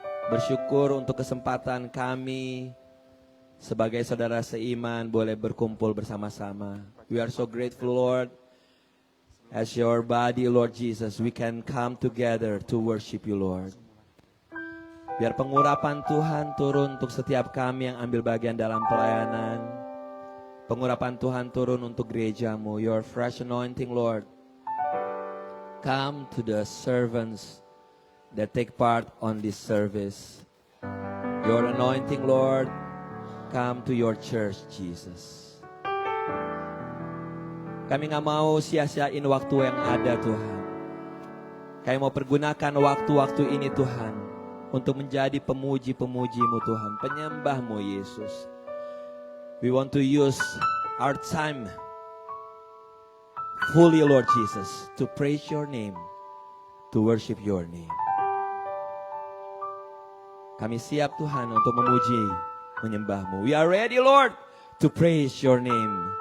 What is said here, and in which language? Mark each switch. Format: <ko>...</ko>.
<id>Bersyukur untuk kesempatan kami sebagai saudara seiman boleh berkumpul bersama-sama.</id> <en>We are so grateful, Lord. As your body, Lord Jesus, we can come together to worship you, Lord.</en> <id>Biar pengurapan Tuhan turun untuk setiap kami yang ambil bagian dalam pelayanan. Pengurapan Tuhan turun untuk gerejamu.</id> <en>Your fresh anointing, Lord. Come to the servants that take part on this service. Your anointing, Lord, come to your church, Jesus.</en> <id>Kami nggak mau sia-siain waktu yang ada, Tuhan. Kami mau pergunakan waktu-waktu ini, Tuhan, untuk menjadi pemuji-pemuji-Mu, Tuhan, penyembah-Mu, Yesus.</id> <en>We want to use our time fully, Lord Jesus, to praise your name, to worship your name.</en> <id>Kami siap, Tuhan, untuk memuji, menyembah-Mu.</id> <en>We are ready, Lord, to praise your name.</en>